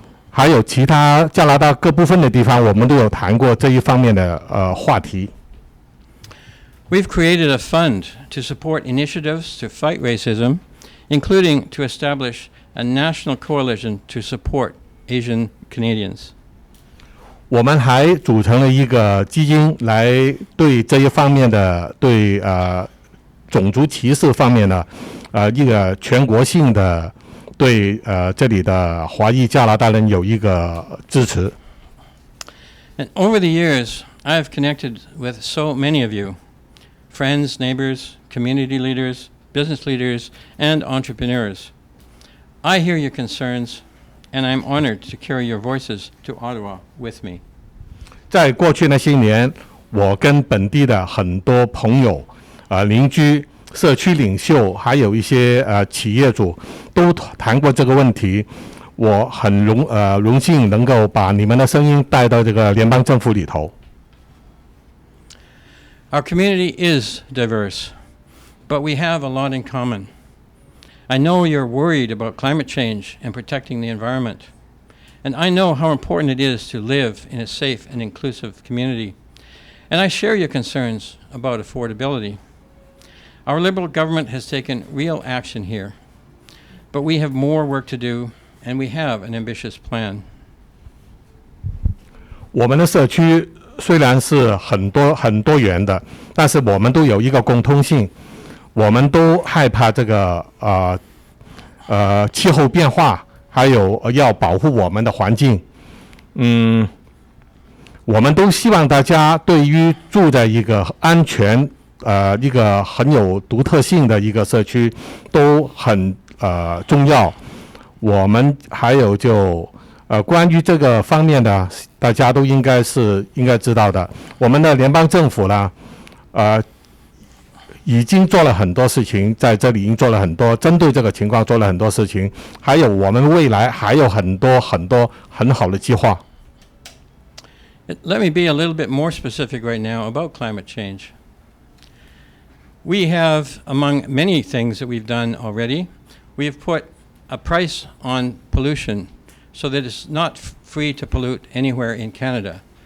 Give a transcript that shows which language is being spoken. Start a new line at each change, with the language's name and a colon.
Chinese: 还有其他加拿大各部分的地方，我们都有谈过这一方面的话题。
English: We've created a fund to support initiatives to fight racism, including to establish a national coalition to support Asian Canadians.
Chinese: 我们还组成了一个基金，来对这一方面的对种族歧视方面的一个全国性的对这里的华裔加拿大人有一个支持。
English: And over the years, I have connected with so many of you, friends, neighbors, community leaders, business leaders, and entrepreneurs. I hear your concerns, and I'm honored to carry your voices to Ottawa with me.
Chinese: 在过去那些年，我跟本地的很多朋友、邻居、社区领袖，还有一些企业主，都谈过这个问题。我很荣幸能够把你们的声音带到这个联邦政府里头。
English: Our community is diverse, but we have a lot in common. I know you're worried about climate change and protecting the environment, and I know how important it is to live in a safe and inclusive community, and I share your concerns about affordability. Our Liberal government has taken real action here, but we have more work to do, and we have an ambitious plan.
Chinese: 我们的社区虽然是很多元的，但是我们都有一个共通性，我们都害怕这个气候变化，还有要保护我们的环境。我们都希望大家对于住在一个安全一个很有独特性的一个社区都很重要。我们还有关于这个方面的，大家都应该知道的。我们的联邦政府呢，已经做了很多事情，在这里已经做了很多，针对这个情况做了很多事情，还有我们未来还有很多很好的计划。
English: Let me be a little bit more specific right now about climate change. We have, among many things that we've done already, We have put a price on pollution so that it's not free to pollute anywhere in Canada.